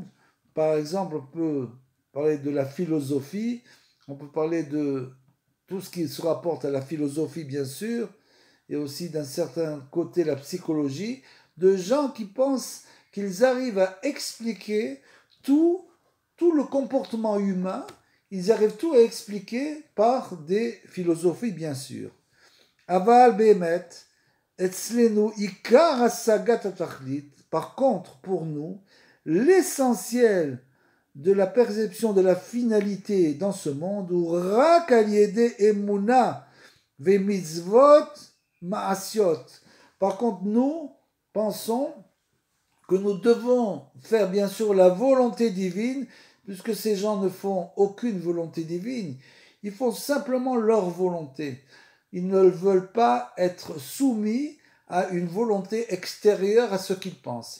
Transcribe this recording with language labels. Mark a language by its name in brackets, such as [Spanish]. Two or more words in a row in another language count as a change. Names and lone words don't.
[French] Par exemple, on peut parler de la philosophie, on peut parler de tout ce qui se rapporte à la philosophie, bien sûr, et aussi d'un certain côté la psychologie, de gens qui pensent qu'ils arrivent à expliquer tout le comportement humain. Ils arrivent tout à expliquer par des philosophies, bien sûr. [Hebrew] אבל באמת, אצלנו עיקר השגת התכלית. [French] Par contre, pour nous, l'essentiel de la perception de la finalité dans ce monde, [Hebrew] הוא רק על ידי אמונה ומצוות מעשיות. [French] Par contre, nous pensons que nous devons faire bien sûr la volonté divine, puisque ces gens ne font aucune volonté divine, ils font simplement leur volonté. Ils ne veulent pas être soumis à une volonté extérieure à ce qu'ils pensent.